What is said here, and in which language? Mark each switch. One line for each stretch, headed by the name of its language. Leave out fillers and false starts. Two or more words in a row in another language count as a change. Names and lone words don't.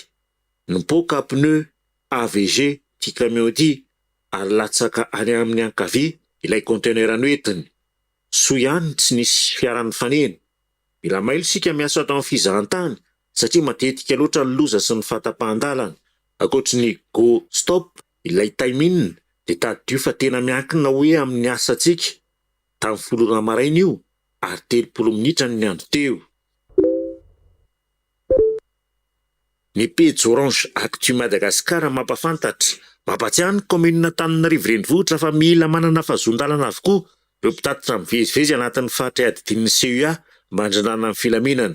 Malagasy: Nipoka pneu AVG ty camion ity ary latsaka any amin'ny ankavia ilay conteneur anoetiny. Soa ihany tsy nisy fiarany fanena. Mila mailo sika miasa atao amin'ny fizahantany satria matetika loatra ny loza sy ny fahatapahan-dalana. Ankoatry ny
English: go stop
Malagasy: ilay time-in dia tadio fa tena miankina hoe amin'ny asantsika. Tamin'ny 10 maraina io ary 30 minitra ny andro teo. Ny pejy Orange Actu Madagasikara mampafantatra mampatsiahy ny commune Antananarivo renivohitra fa mila manana fahazon-dalana avokoa ireo mpitatitra mivezivezy anatin'ny fahatra adidin'ny CUA mba handrinana amin'ny filaminana.